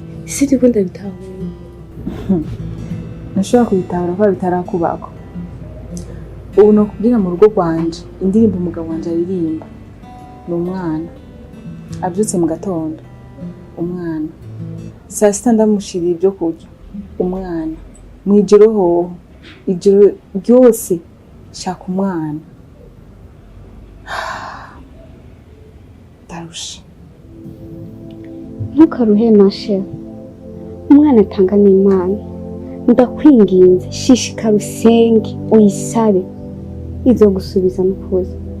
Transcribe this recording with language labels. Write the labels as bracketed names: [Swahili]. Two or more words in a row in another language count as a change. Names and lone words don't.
[Rundi] Isi ndiko ndabitahuye. Nashobora kubitahura ko bitarakubako. Ubu no kubwira mu rugo rwanje indirimbo umugabo wanje aririmba ni umwana abyutse mu gatondo umwana saa sita ndamushirira ibyo kurya umwana mwijoro hoho ijoro ryose shaka umwana ndarusha ntukaruhe mashe umwana atanga n'Imana ndakwinginze shishikara usenge uyisabe izogusubiza n'ukuza